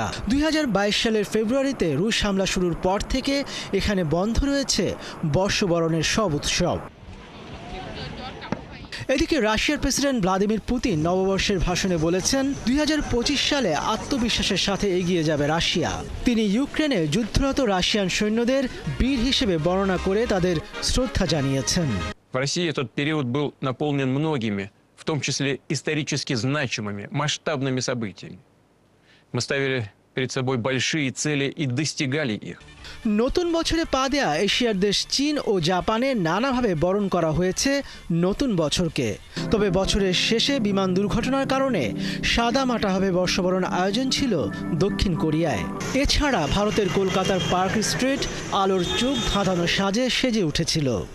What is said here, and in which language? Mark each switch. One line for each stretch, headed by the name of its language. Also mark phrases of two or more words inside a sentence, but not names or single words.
Bangla: 2022 সালের ফেব্রুয়ারিতে রুশ হামলা শুরুর পর থেকে এখানে বন্ধ রয়েছে বর্ষবরণের সব উৎসব। এদিকে রাশিয়ার প্রেসিডেন্ট ভ্লাদিমির পুতিন নববর্ষের ভাষণে বলেছেন 2025 সালে আত্মবিশ্বাসের সাথে এগিয়ে যাবে রাশিয়া। তিনি ইউক্রেনে যুদ্ধরত রাশিয়ান সৈন্যদের বীর হিসেবে বর্ণনা করে তাদের শ্রদ্ধা জানিয়েছেন।
Russian: В России этот период был наполнен многими, в том числе исторически значимыми, масштабными событиями. Мы ставили перед собой большие цели и достигали их.
Bangla: নতুন বছরে পা দেয়া এশিয়ার দেশ চীন ও জাপানে নানাভাবে বরণ করা হয়েছে নতুন বছরকে। তবে বছরের শেষে বিমান দুর্ঘটনার কারণে সাদামাটাভাবে বর্ষবরণ আয়োজন ছিল দক্ষিণ কোরিয়ায়। এছাড়া ভারতের কলকাতার পার্ক স্ট্রিট আলোর চোখ ধাঁধানো সাজে সেজে উঠেছিল।